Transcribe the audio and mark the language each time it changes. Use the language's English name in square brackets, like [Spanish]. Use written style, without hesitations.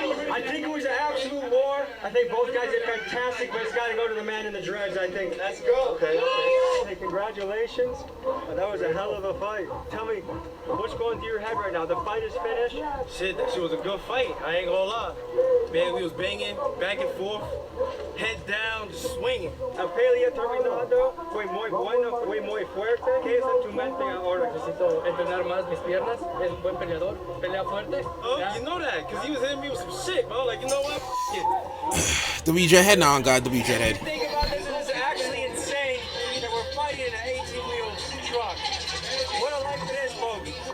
[English] I think it was an absolute war. I think both guys did fantastic, but it's got to go to the man in the dreads, I think. Let's go. Okay. Hey, congratulations. That was a hell of a fight. Tell me, what's going through your head right now? The fight is finished? Shit, that shit was a good fight. I ain't gonna lie. Man, we was banging back and forth, head down, just swinging. [Spanish] Pelea terminado, fue muy bueno, fue muy fuerte. ¿Qué es en tu mente ahora? Necesito entrenar más mis piernas. Es un buen peleador, pelea fuerte. [English] Oh, you know that, because he was hitting me with some shit, bro. Like, you know what? F it. W Dreadhead? Nah, God, W Dreadhead. Think about this, it is actually insane that we're fighting in an 18-wheel truck. What a life it is, folks.